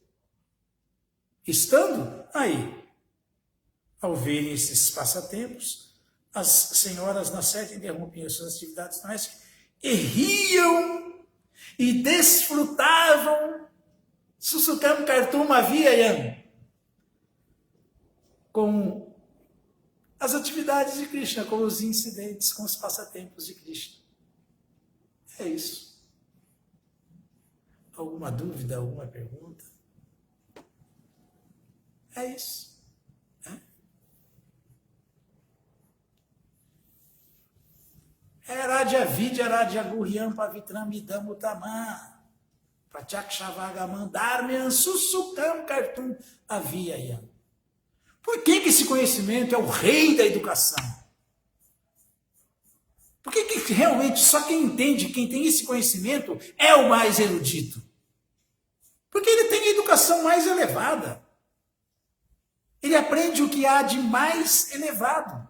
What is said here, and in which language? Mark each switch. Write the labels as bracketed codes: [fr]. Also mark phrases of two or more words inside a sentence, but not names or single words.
[pt] Estando aí, ao verem esses passatempos, as senhoras na certa interrompiam suas atividades domésticas e riam e desfrutavam [sa] सुसुखं कर्तुम् अव्ययम् [pt] com as atividades de Krishna, com os incidentes, com os passatempos de Krishna. É isso. Alguma dúvida, alguma pergunta? É isso. [sa] É राज विद्या राज गुह्यं पवित्रम् इदम् उत्तमम् प्रत्यक्षावगमं धर्म्यं सुसुखं कर्तुम् अव्ययम्. [pt] Por que esse conhecimento é o rei da educação? Por que realmente só quem entende, quem tem esse conhecimento, é o mais erudito? Porque ele tem a educação mais elevada. Ele aprende o que há de mais elevado.